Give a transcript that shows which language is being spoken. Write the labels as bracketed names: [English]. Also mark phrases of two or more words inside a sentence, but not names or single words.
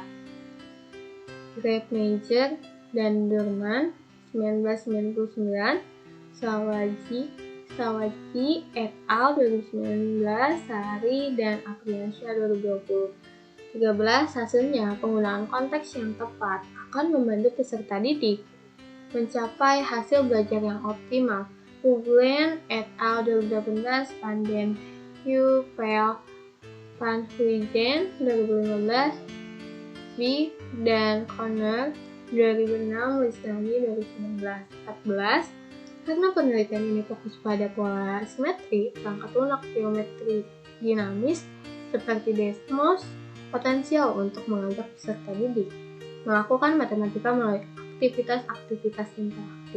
[Indonesian] Greipmeijer dan Durman 1999, Sawaji et al. 2019, Sari dan Afriansyah 2020. 13. Hasilnya, penggunaan konteks yang tepat akan membantu peserta didik mencapai hasil belajar yang optimal. Hoogland et al. 2018, Van den Heuvel Van Huygen 2015, B dan Connor 2006, Lisnani 2019. 14. Karena penelitian ini fokus pada pola simetri, perangkat lunak geometri dinamis seperti Desmos potensial untuk mengajak peserta didik melakukan matematika melalui aktivitas-aktivitas interaktif.